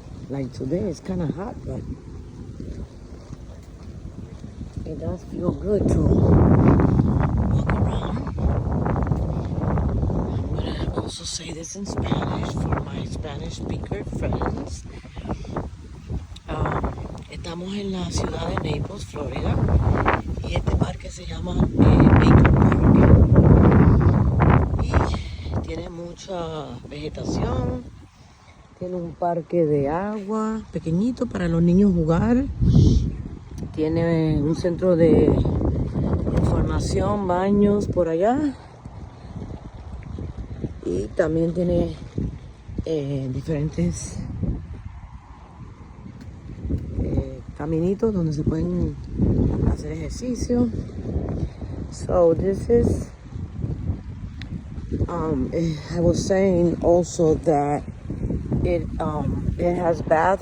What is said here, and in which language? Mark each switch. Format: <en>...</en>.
<en>Like today, it's kind of hot, but it does feel good to walk around. I'm gonna also say this in Spanish for my Spanish speaker friends.</en> <es>Estamos en la ciudad de Naples, Florida, y este parque se llama Baker Park. Y tiene mucha vegetación. Tiene un parque de agua pequeñito para los niños jugar. Tiene un centro de información, baños por allá. Y también tiene diferentes caminitos donde se pueden hacer ejercicio.</es> <en>So this is I was saying also that it has baths.</en>